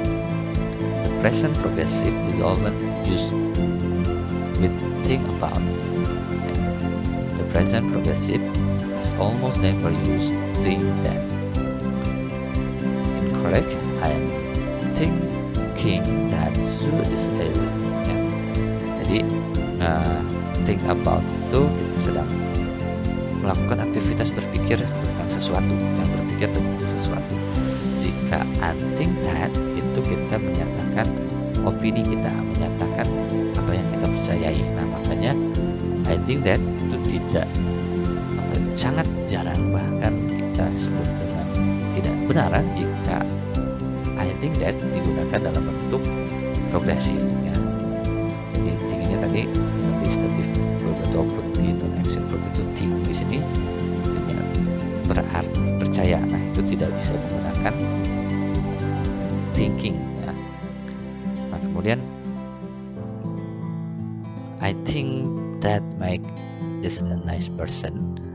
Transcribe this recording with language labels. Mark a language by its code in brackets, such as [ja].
[en] The present progressive is often used with think about. The present progressive is almost never used think that. Incorrect. I am thinking that Sue is lazy. [id] Ya. Jadi think about itu kita sedang melakukan aktivitas berpikir tentang sesuatu, berpikir tentang sesuatu. Jika I think that itu kita menyatakan opini kita, menyatakan apa yang kita percayai. Nah, makanya I think that itu tidak sangat jarang, bahkan kita sebut dengan tidak benar jika I think that digunakan dalam bentuk progresif ya. Jadi tingginya tadi di statif verb ataupun di non-action verb itu think di sini dengan berarti percaya. Nah, itu tidak bisa menggunakan thinking ya. Nah, kemudian [en] I think that Mike is a nice person.